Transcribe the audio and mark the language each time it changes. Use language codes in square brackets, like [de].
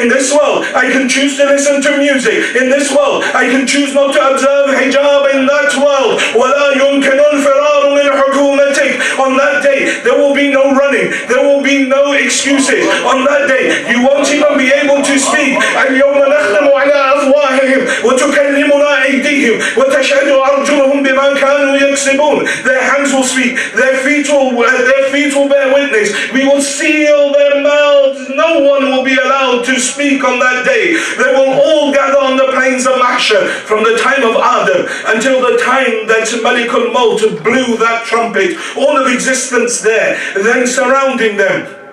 [en] In this world I can choose to listen to music. In this world I can choose not to observe hijab. In that world, [ar] وَلَا يُمْكِنُ الْفِرَارُ مِنْ حُكُومَتِكَ, [en] on that day there will be no running, there will be no excuses. On that day you won't even be able to speak. [ar] الْيَوْمَ نَخْتِمُ عَلَىٰ أَفْوَاهِهِمْ وَتُكَلِّمُنَا أَيْدِيهِمْ وَتَشْهَدُ أَرْجُلُهُمْ بِمَا كَانُوا يَكْسِبُونَ, [en] their hands will speak, their feet will bear witness. We will seal their mouths. No one will be allowed to speak on that day. They will all gather on the plains of Mahshar, from the time of Adam until the time that Malikul Maut blew that trumpet. All of existence there, then surrounding them.